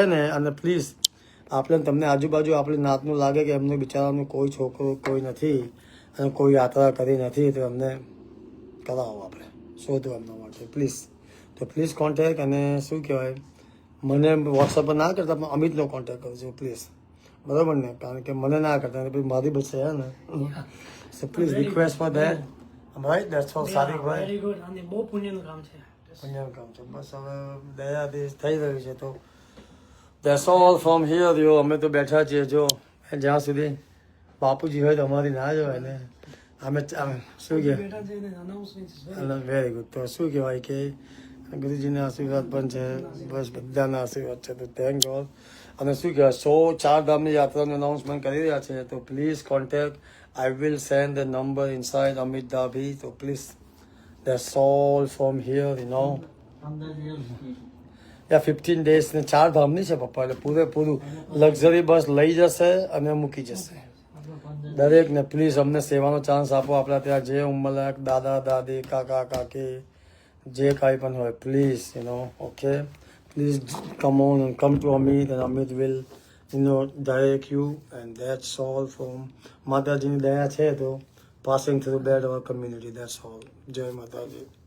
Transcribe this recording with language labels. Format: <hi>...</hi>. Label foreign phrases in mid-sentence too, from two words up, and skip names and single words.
<gu>ને અને પ્લીઝ આપણે તમને આજુબાજુ આપણી નાતનું લાગે કે એમનું બિચારાનું કોઈ છોકરો કોઈ નથી અને કોઈ યાત્રા કરી નથી તો એમને કરાવો આપણે શોધો એમના માટે</gu> <en>please contact</en> <gu>અને શું કહેવાય મને વોટ્સઅપ પર ના કરતા પણ અમિતનો કોન્ટેક્ટ કરજો પ્લીઝ બરાબર ને કારણ કે મને ના કરતા પછી મારી બચશે હે ને</gu> <en>so please request for that right that's all</en> <gu>સાદિકભાઈ</gu> <en>very good</en> <gu>અને બહુ પુણ્યનું કામ છે બસ હવે દયાથી થઈ રહ્યું છે તો</gu> <en>That's all from here, yo.</en> <gu>અમે તો બેઠા છીએ જો જ્યાં સુધી બાપુજી હોય તો અમારી ના જ હોય ને અમે શું કહેવાય</gu> <en>very good</en> <gu>તો શું કહેવાય કે ગુરુજીના આશીર્વાદ પણ છે બસ બધાના આશીર્વાદ છે તો</gu> <en>thank God</en> <gu>અને શું કહેવાય 4 ધામની યાત્રાનું અનાઉન્સમેન્ટ કરી રહ્યા છે તો</gu> <en>please contact I will send the number inside</en> <gu>અમિત ડાભી તો પ્લીઝ</gu> <en>that's all from here, you know.</en> <gu>15 days ને 4 ધામની છે પપ્પા એટલે પૂરેપૂરું</gu> <en>luxury bus</en> <gu>લઈ જશે અને મૂકી જશે દરેકને પ્લીઝ અમને સેવાનો ચાન્સ આપો આપણા ત્યાં જે ઉંમરલાયક દાદા દાદી કાકા કાકી જે કાંઈ પણ હોય</gu> <en>please you know okay please come on and come to Amit and Amit will you know direct you and that's all from</en> <gu>માતાજીની દયા છે તો</gu> <en>passing through bad our community that's all</en> <gu>જય માતાજી</gu>